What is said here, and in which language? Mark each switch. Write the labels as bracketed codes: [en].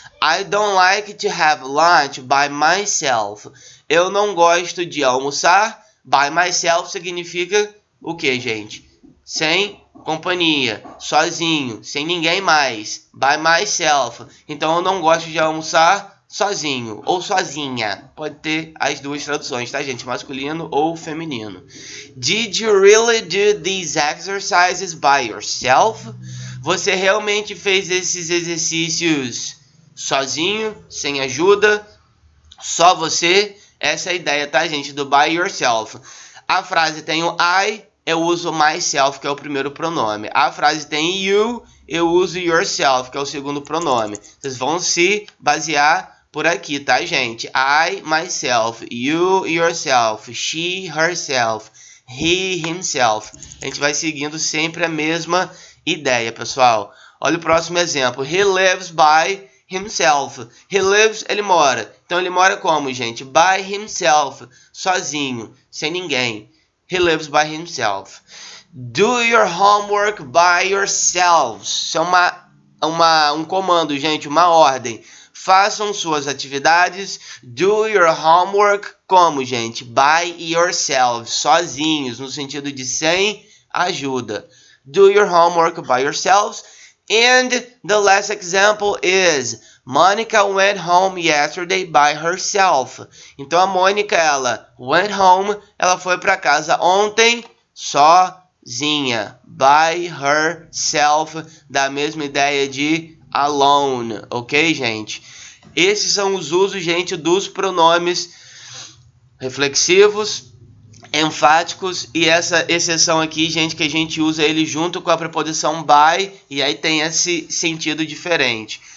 [en] I don't like to have lunch by myself. [pt] Eu não gosto de almoçar. [en] By myself [pt] significa o que, gente? Sem companhia, sozinho, sem ninguém mais. By myself. Então eu não gosto de almoçar sozinho ou sozinha. Pode ter as duas traduções, tá, gente? Masculino ou feminino. [en] Did you really do these exercises by yourself? [pt] Você realmente fez esses exercícios sozinho, sem ajuda? Só você? Essa é a ideia, tá, gente? Do [en] by yourself. [pt] A frase tem o I, eu uso myself, que é o primeiro pronome. A frase tem you, eu uso yourself, que é o segundo pronome. Vocês vão se basear por aqui, tá, gente? [en] I, myself. You, yourself. She, herself. He, himself. [pt] A gente vai seguindo sempre a mesma ideia, pessoal. Olha o próximo exemplo. [en] He lives by himself. He lives, [pt] ele mora. Então, ele mora como, gente? [en] By himself. [pt] Sozinho, sem ninguém. [en] He lives by himself. Do your homework by yourselves. [pt] Isso é um comando, gente, uma ordem. Façam suas atividades. [en] Do your homework [pt] como, gente? [en] By yourselves. [pt] Sozinhos, no sentido de sem ajuda. [en] Do your homework by yourselves. And the last example is Monica went home yesterday by herself. [pt] Então a Mônica, ela [en] went home, [pt] ela foi para casa ontem sozinha. [en] By herself, [pt] da mesma ideia de alone, ok, gente? Esses são os usos, gente, dos pronomes reflexivos, enfáticos, e essa exceção aqui, gente, que a gente usa ele junto com a preposição by, e aí tem esse sentido diferente.